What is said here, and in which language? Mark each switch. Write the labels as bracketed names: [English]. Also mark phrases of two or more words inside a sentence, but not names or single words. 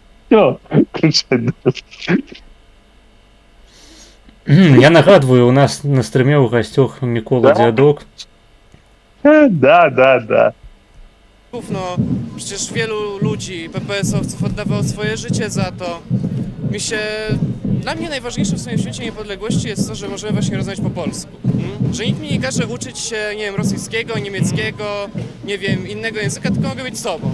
[Russian] Все, кричать. [Ukrainian] Я нагадую, у нас на стрімі у гостях Микола Дядок. [Russian] Да. [Polish] No, przecież wielu ludzi, PPS-owców oddawało swoje życie za to. Dla mnie najważniejsze w swoim święcie niepodległości jest to, że możemy właśnie rozmawiać po polsku. Że nikt mi nie każe uczyć się, nie wiem, rosyjskiego, niemieckiego, nie wiem, innego języka, tylko mogę być sobą.